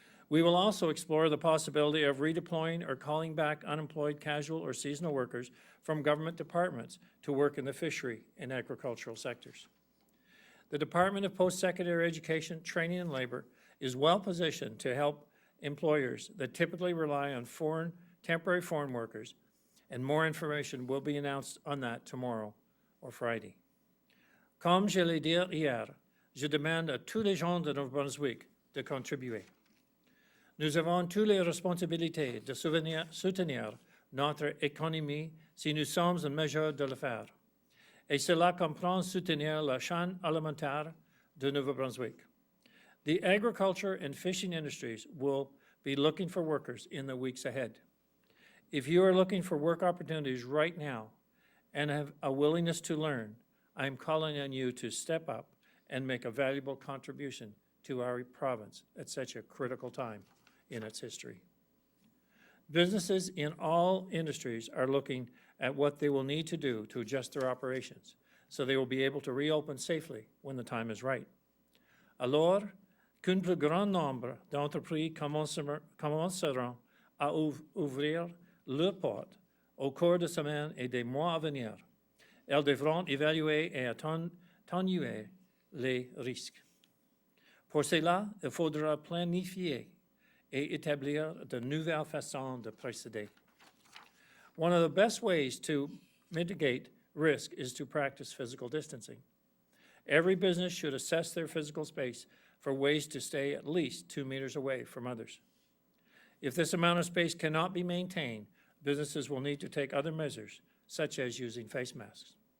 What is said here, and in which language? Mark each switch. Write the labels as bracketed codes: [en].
[en] We will also explore the possibility of redeploying or calling back unemployed casual or seasonal workers from government departments to work in the fishery and agricultural sectors. The Department of Post-Secondary Education, Training and Labor is well positioned to help employers that typically rely on temporary foreign workers, and more information will be announced on that tomorrow or Friday. [fr] Comme je l'ai dit hier, je demande à tous les gens de Nouveau-Brunswick de contribuer. Nous avons toutes les responsabilités de soutenir notre économie si nous sommes en mesure de le faire. Et cela comprend soutenir la chaîne alimentaire de Nouveau-Brunswick. [en] The agriculture and fishing industries will be looking for workers in the weeks ahead. If you are looking for work opportunities right now and have a willingness to learn, I am calling on you to step up and make a valuable contribution to our province at such a critical time in its history. Businesses in all industries are looking at what they will need to do to adjust their operations so they will be able to reopen safely when the time is right. [fr] Alors qu'un plus grand nombre d'entreprises commenceront à ouvrir leurs portes au cours des semaines et des mois à venir, elles devront évaluer et atténuer les risques. Pour cela, il faudra planifier et établir de nouvelles façons de procéder. [en] One of the best ways to mitigate risk is to practice physical distancing. Every business should assess their physical space for ways to stay at least 2 meters away from others. If this amount of space cannot be maintained, businesses will need to take other measures, such as using face masks.